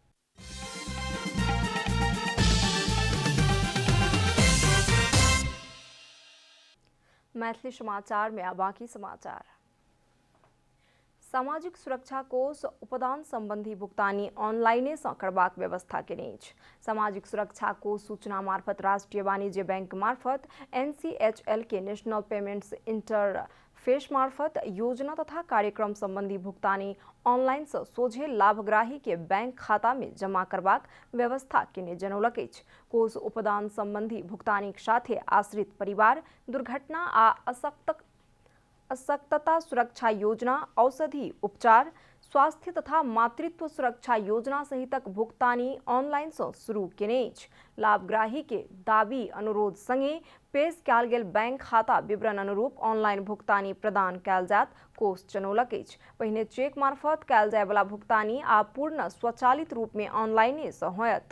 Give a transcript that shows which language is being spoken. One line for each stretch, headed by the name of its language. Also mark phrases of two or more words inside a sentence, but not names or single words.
Maithili: मैथिली समाचार में अब बाकी समाचार। सामाजिक सुरक्षा कोष उपदान संबंधी भुगतानी ऑनलाइने से करबाक व्यवस्था केने अछि। सामाजिक सुरक्षा कोष सूचना मार्फत राष्ट्रीय वाणिज्य बैंक मार्फत NCHL के नेशनल पेमेंट्स इंटरफेस मार्फत योजना तथा कार्यक्रम संबंधी भुगतानी ऑनलाइन से सोझे लाभग्राही के बैंक खाता में जमा करबाक व्यवस्था केने जनौलक अछि। कोष उपदान संबंधी भुगतानीक साथे आश्रित परिवार, दुर्घटना आ अशक्तता सुरक्षा योजना, औषधि उपचार, स्वास्थ्य तथा मातृत्व सुरक्षा योजना सहितक भुगतानी ऑनलाइन से शुरू केने अछि। लाभग्राही के दाबी अनुरोध संगे पेश कयल गेल बैंक खाता विवरण अनुरूप ऑनलाइन भुगतानी प्रदान कयल जायत, कोष जनौलक अछि। पहिने चेक मार्फत कयल जाय वाला भुगतानी आ पूर्ण स्वचालित रूप में ऑनलाइने से होयत।